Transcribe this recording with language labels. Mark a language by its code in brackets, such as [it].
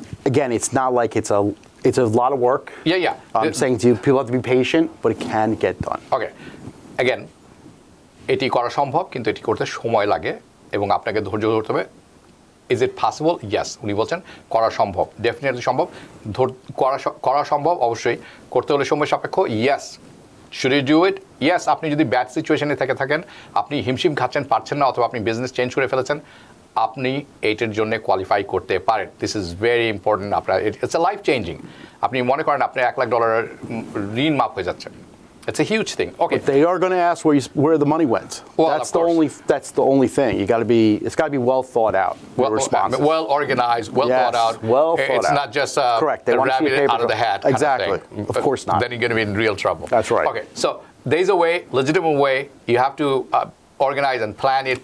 [en] Again, it's not like it's a lot of work. Yeah. I'm saying to you, people have to be patient, but it can get done. Okay. [bn] Again, এটি করা সম্ভব, কিন্তু এটি করতে সময় লাগে এবং আপনাকে ধৈর্য ধরতে হবে। [en] Is it possible? [bn] ইয়েস, উনি বলছেন করা সম্ভব, ডেফিনেটলি সম্ভব, করা সম্ভব, অবশ্যই করতে হলে সময় সাপেক্ষ। [en] Yes, should you do it? Yes. [bn] আপনি যদি ব্যাড সিচুয়েশনে থাকেন, আপনি হিমশিম খাচ্ছেন, পারছেন না, অথবা আপনি বিজনেস চেঞ্জ করে ফেলেছেন, আপনি এইটার জন্য কোয়ালিফাই করতে পারেন। [en] This is very important. [bn] আপনার [en] It's a life changing. [bn] আপনি মনে করেন আপনার $1 লাখ ঋণ মাফ হয়ে যাচ্ছে। [en] It's a huge thing. Okay. But they are going to ask where the money went. Well, that's the only thing. It's got to be well thought out. Well organized, thought out. It's not just correct. The rabbit out of the hat. Exactly. Kind of of course not. Then you're going to be in real trouble. That's right. Okay. So there's a way, legitimate way. You have to organize and plan it.